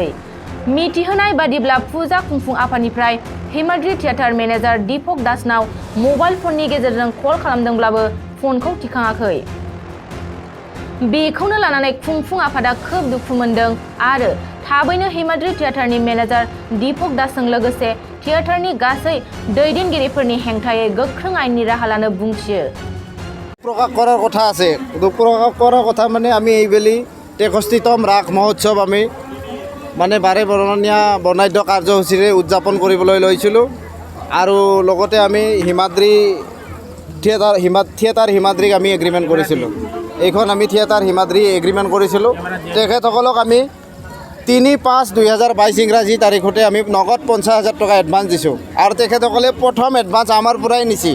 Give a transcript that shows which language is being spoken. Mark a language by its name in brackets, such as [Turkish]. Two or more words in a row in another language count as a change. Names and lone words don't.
[Bodo] मिथिहोनाय बादिब्ला फुजा खुंफुं आफादनिफ्राय हिमाद्रि थियेटार मेनेजार दीपक दासनाव मबाइल फननि गेजेरजों कल खालामदोंब्लाबो फनखौ थिखाङाखै। बेखौनो लानानै खुंफुं आफादा खोब दुखु मोनदों आरो थाबैनो हिमाद्रि थियेटारनि मेनेजार दीपक दासजों लोगोसे थियेटारनि गासै दैदेनगिरिफोरनि हेंथायै गोख्रों आयेननि राहा लानो बुंथियो। [Bangla] প্রকাশ করার কথা আছে। [Assamese] প্রকাশ করার কথা মানে আমি এইবেলি 63তম ৰাস মহোৎসৱ আমি মানে বাৰে বৰণীয়া বৰ্ণাঢ্য কাৰ্যসূচীৰে উদযাপন কৰিবলৈ লৈছিলোঁ আৰু লগতে আমি হিমাদ্ৰী থিয়েটাৰ হিমাদ্ৰীক আমি এগ্ৰিমেণ্ট কৰিছিলোঁ। এইখন আমি থিয়েটাৰ হিমাদ্ৰী এগ্ৰিমেণ্ট কৰিছিলোঁ। তেখেতসকলক আমি 3/5/2022 ইংৰাজী তাৰিখতে আমি নগদ 50,000 টকা এডভান্স দিছোঁ আৰু তেখেতসকলে প্ৰথম এডভান্স আমাৰ পৰাই নিছি।